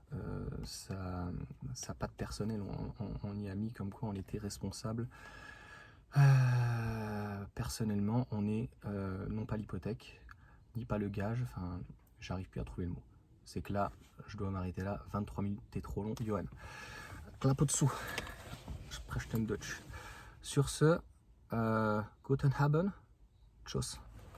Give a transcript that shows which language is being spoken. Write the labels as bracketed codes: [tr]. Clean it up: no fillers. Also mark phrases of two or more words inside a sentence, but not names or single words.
[fr] Sa patte personnelle, on y a mis comme quoi on était responsable. Personnellement, on est non pas l'hypothèque, ni pas le gage, enfin, j'arrive plus à trouver le mot. C'est que là, je dois m'arrêter là, 23 minutes, t'es trop long. Johan, clap dessous. [de] Sprech den Deutsch. [fr] Sur ce, [de] guten Abend, tschüss.